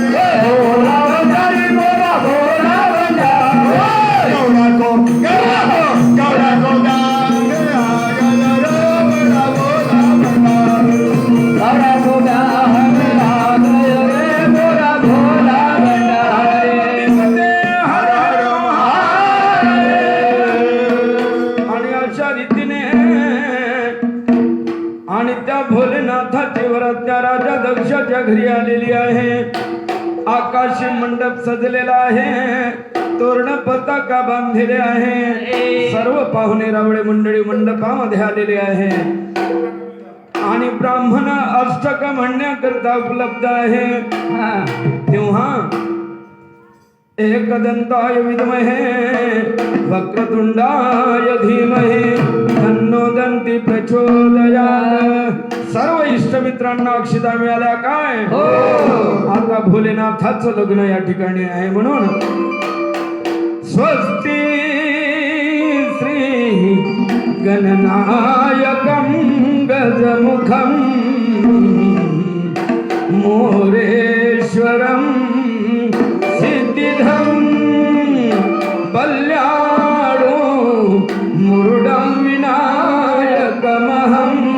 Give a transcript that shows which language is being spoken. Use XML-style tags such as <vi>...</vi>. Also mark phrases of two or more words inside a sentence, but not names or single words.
<hi>भोला भंडारी मेरा भोला भंडारे गौरा को गांगे आया रे मेरा भोला भंडारी गौरा गोगा हरे आ गयो रे मोरा भोला भंडारे</hi> <mr>हर आणि अशा रीतीने आणि त्या भोलेनाथाची वरात त्या राजा दक्षाच्या घरी आलेली आहे. आकाशी मंडप सजलेला आहे, तोरण पताका बांधलेले आहे. सर्व पाहुणे रावळे मंडळी मंडपामध्ये आलेले आहे आणि ब्राह्मण अष्टक म्हणण्याकरता उपलब्ध आहे.</mr> <sa>तेव्हा एकदंताय विद्महे वक्रतुंडाय धीमहि तन्नो दंती प्रचोदयात्.</sa> <mr>सर्व इष्टमित्रांना अक्षता मिळाल्या काय? हो. आता भोलेनाथाचं लग्न या ठिकाणी आहे म्हणून</mr> <sa>स्वस्ती श्री गणनायकं गजमुखं मोरेश्वरं सिद्धिधं कल्याणो मुरुडं विनायकमहं</sa>